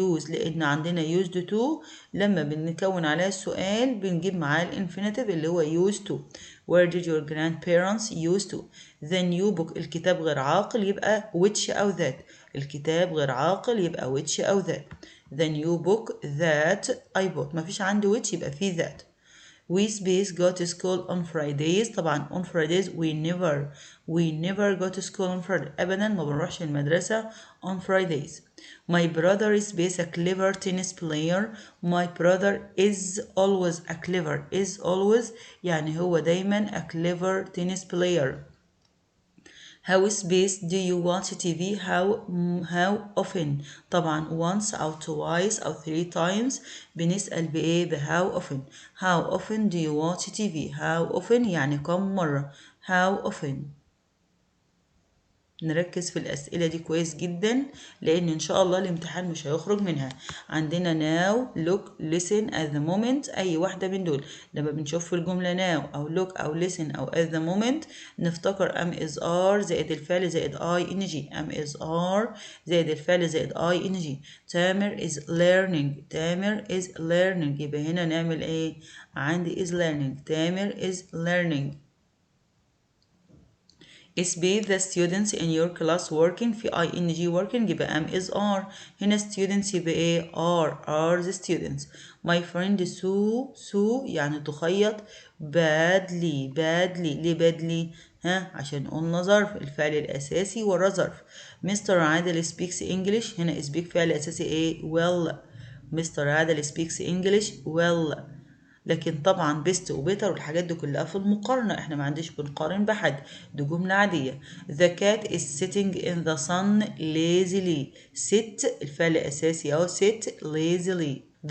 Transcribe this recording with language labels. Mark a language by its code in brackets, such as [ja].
[ar] لأن عندنا used to لما بنكون عليها السؤال بنجيب معاه الانفينيتيف اللي هو used to. [en] Where did your grandparents used to. The new book [ar] الكتاب غير عاقل يبقى [en] which أو that. [ar] الكتاب غير عاقل يبقى which أو that. [en] The new book that I bought. [ar] مفيش عندي which يبقى في that. [en] We go to school on Fridays. طبعا on Fridays we never go to school on Friday. [ar] أبدا ما بنروحش المدرسة [en] on Fridays. My brother is a clever tennis player. My brother is always [ar] يعني هو دايما [en] a clever tennis player. How space do you watch TV. how often. [ar] طبعا once أو twice أو 3 times بنسأل بإيه؟ how often. [en] How often do you watch TV. How often [ar] يعني كم مرة. [en] How often. [ar] نركز في الأسئلة دي كويس جدا لأن إن شاء الله الامتحان مش هيخرج منها. [en] عندنا now, look, listen, at the moment. [ar] أي واحدة من دول لما بنشوف في الجملة now أو look أو listen أو at the moment نفتكر am is are زائد الفعل زائد ing. [en] am is are [ar] زائد الفعل زائد [en] ing. تامر is learning. [ar] يبقى هنا نعمل إيه؟ عندي is learning. [en] Tamer is learning. is be the students in your class working. في ing working يبقى am is are. هنا students [ar] يبقى ايه؟ [en] are the students. My friend Sue [ar] يعني تخيط [en] badly. [ar] ليه badly؟ عشان قلنا ظرف الفعل الأساسي ورا ظرف. [en] Mr. Adel speaks English. [ar] هنا speak فعل أساسي ايه؟ well. [en] Mr. Adel speaks English well. [ar] لكن طبعا بيست وبيتر والحاجات دي كلها في المقارنة، احنا ما عنديش بنقارن بحد، دي جملة عادية. [en] The cat is sitting in the sun lazily. [ar] sit الفعل الأساسي أهو [en] sit lazily.